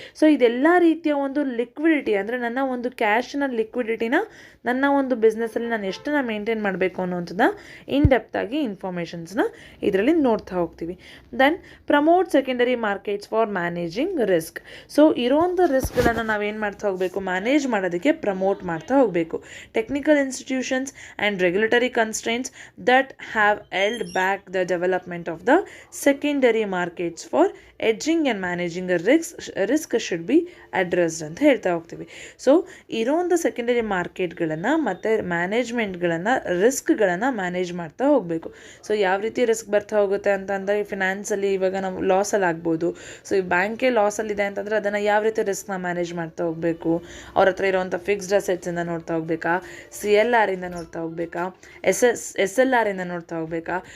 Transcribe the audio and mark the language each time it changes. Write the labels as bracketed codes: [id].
[kn] So ಇದೆಲ್ಲ ರೀತಿಯ ಒಂದು ಲಿಕ್ವಿಡಿಟಿ, ಅಂದರೆ ನನ್ನ ಒಂದು ಕ್ಯಾಶ್ನ ಲಿಕ್ವಿಡಿಟಿನ ನನ್ನ ಒಂದು ಬಿಸ್ನೆಸ್ಸಲ್ಲಿ ನಾನು ಎಷ್ಟನ್ನ ಮೇಂಟೈನ್ ಮಾಡಬೇಕು ಅನ್ನೋಂಥದ್ದು ಇನ್ ಡೆಪ್ತ್ ಆಗಿ ಇನ್ಫಾರ್ಮೇಷನ್ಸ್ನ ಇದರಲ್ಲಿ ನೋಡ್ತಾ ಹೋಗ್ತೀವಿ. [en] Then promote secondary markets for managing risk. [kn] So ಇರೋಂಥ ರಿಸ್ಕ್ಗಳನ್ನು ನಾವೇನು ಮಾಡ್ತಾ ಹೋಗಬೇಕು, ಮ್ಯಾನೇಜ್ ಮಾಡೋದಕ್ಕೆ ಪ್ರಮೋಟ್ ಮಾಡ್ತಾ ಹೋಗಬೇಕು. [en] technical institutions and regulatory constraints that have held back the development of the secondary markets for edging and managing a risk should be addressed [kn] ಅಂತ ಹೇಳ್ತಾ ಹೋಗ್ತೀವಿ. ಸೊ ಇರೋಂಥ ಸೆಕೆಂಡರಿ ಮಾರ್ಕೆಟ್ಗಳನ್ನು ಮತ್ತು ಮ್ಯಾನೇಜ್ಮೆಂಟ್ಗಳನ್ನು, ರಿಸ್ಕ್ಗಳನ್ನು ಮ್ಯಾನೇಜ್ ಮಾಡ್ತಾ ಹೋಗಬೇಕು. ಸೊ ಯಾವ ರೀತಿ ರಿಸ್ಕ್ ಬರ್ತಾ ಹೋಗುತ್ತೆ ಅಂತಂದರೆ ಫಿನಾನ್ಸಲ್ಲಿ ಇವಾಗ ನಾವು ಲಾಸಲ್ಲಿ ಆಗ್ಬೋದು. ಸೊ ಈ ಬ್ಯಾಂಕೇ ಲಾಸಲ್ಲಿದೆ ಅಂತಂದರೆ ಅದನ್ನು ಯಾವ ರೀತಿ ರಿಸ್ಕ್ನ ಮ್ಯಾನೇಜ್ ಮಾಡ್ತಾ ಹೋಗಬೇಕು, ಅವ್ರ ಹತ್ರ ಇರೋವಂಥ ಫಿಕ್ಸ್ಡ್ ಅಸೆಟ್ಸಿಂದ ನೋಡ್ತಾ ಹೋಗಬೇಕಾ, CLRಯಿಂದ ನೋಡ್ತಾ ಹೋಗಬೇಕಾ, SLR ಇಂದ ನೋಡ್ತಾ ಹೋಗಬೇಕಾ.